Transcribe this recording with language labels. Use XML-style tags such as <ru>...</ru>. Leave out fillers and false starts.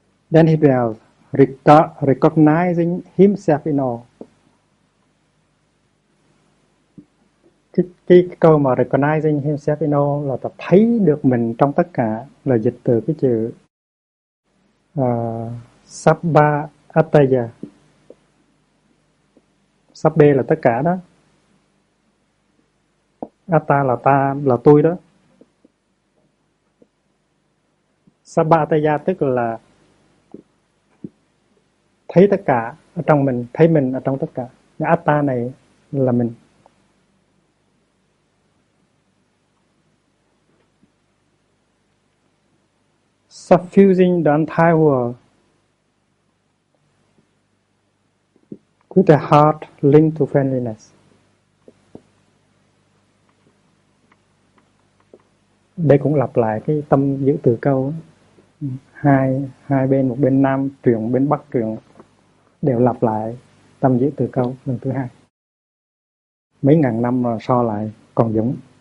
<en>Then he dwells, recognizing himself in all.</en> <vi>Cái câu mà</vi> <en>recognizing himself in all</en> <vi>là ta thấy được mình trong tất cả, là dịch từ cái chữ sabba ataya. Sabbe là tất cả đó. Atta là ta, là tôi đó. Sabba ataya tức là thấy tất cả ở trong mình, thấy mình ở trong tất cả. Cái atta này là mình.</vi> <en>Suffusing the entire world with a heart linked to friendliness.</en> <vi>Đây cũng lặp lại cái tâm giữ từ câu. Hai bên, một bên nam truyền, bên bắc truyền, đều lặp lại tâm giữ từ câu lần thứ hai. Mấy ngàn năm mà so lại còn giống.</vi>